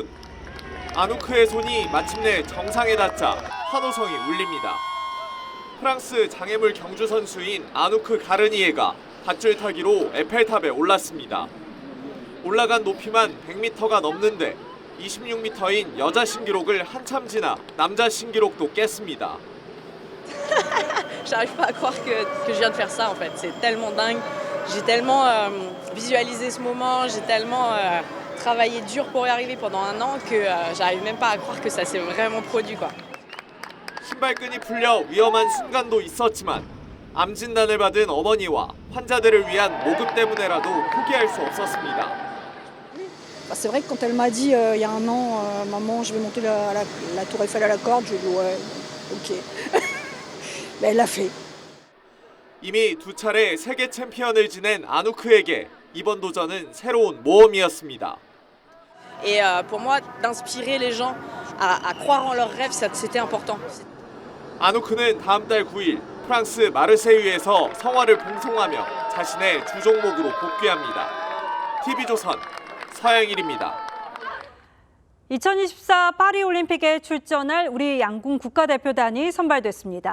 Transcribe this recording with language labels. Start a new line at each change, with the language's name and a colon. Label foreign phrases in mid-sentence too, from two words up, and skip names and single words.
Korean: 아누크의 손이 마침내 정상에 닿자 환호성이 울립니다. 프랑스 장애물 경주 선수인 아누크 가르니에가 밧줄 타기로 에펠탑에 올랐습니다. 올라간 높이만 100m가 넘는데 26m인 여자 신기록을 한참 지나 남자 신기록도 깼습니다.
French: J'arrive pas à croire que je viens de faire ça en fait. C'est tellement dingue. J'ai tellement visualisé ce moment, j'ai tellement travaillé dur pour y arriver pendant un an que j'arrive même pas à croire que ça s'est vraiment produit quoi.
Korean: 신발끈이 풀려 위험한 순간도 있었지만 암 진단을 받은 어머니와 환자들을 위한 모금 때문에라도 포기할 수 없었습니다.
French: C'est vrai que quand elle m'a dit il y a un an, maman, je vais monter la tour Eiffel à la corde, je lui ai dit ouais, ok. Mais elle l'a fait.
Korean: 이미 두 차례 세계 챔피언을 지낸 아누크에게 이번 도전은 새로운 모험이었습니다.
French: Et pour moi, d'inspirer les gens à croire en leurs rêves, c'était important.
Korean: 아누크는 다음 달 9일 프랑스 마르세유에서 성화를 봉송하며 자신의 주 종목으로 복귀합니다. TV조선 서영일입니다. 2024 파리올림픽에 출전할 우리 양궁 국가대표단이 선발됐습니다.